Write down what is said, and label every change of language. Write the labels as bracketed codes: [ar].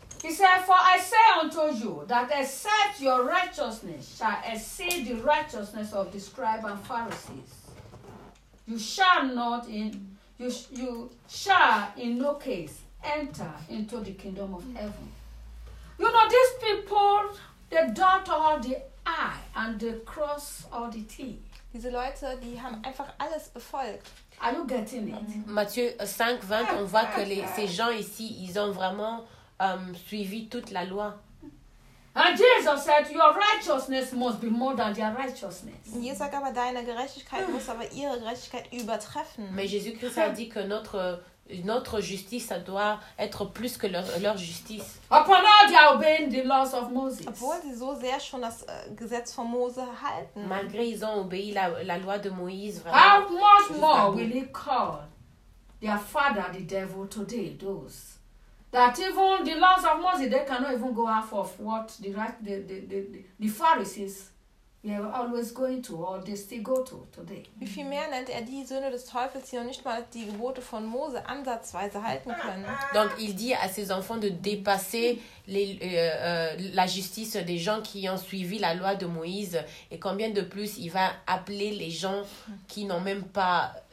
[en] He said, for I say unto you, that except your righteousness shall exceed the righteousness of the scribes and Pharisees, you shall in no case enter into the kingdom of heaven. You know, these people, they dot all the I and they cross all the T. [de] Diese Leute, die haben einfach alles befolgt. [en] Are you getting it? [fr] Matthieu 5, 20, on voit que ces gens ici, ils ont vraiment suivi toute la loi. [en] And Jesus said, your righteousness must be more than their righteousness. [de] Und Jesus sagt aber, deine Gerechtigkeit muss aber ihre Gerechtigkeit übertreffen. [fr] Mais Jésus-Christ a dit que notre justice, ça doit être plus que leur justice. [en] Upon all, they are obeying the laws of Moses. [de] Obwohl sie so sehr schon das Gesetz von Mose halten. [fr] Malgré ils ont obéi la loi de Moïse. [en] How much more will he call their father the devil today, those that even the laws of Moses, they cannot even go off of what the Pharisees were always going to, or they still go to today. [de] Wie viel mehr nennt die Söhne des Teufels, die noch nicht mal die Gebote von Mose ansatzweise halten können? [fr] Donc il dit à ses enfants de dépasser la justice des gens qui ont suivi la loi de Moïse, et combien de plus il va appeler les gens qui n'ont même pas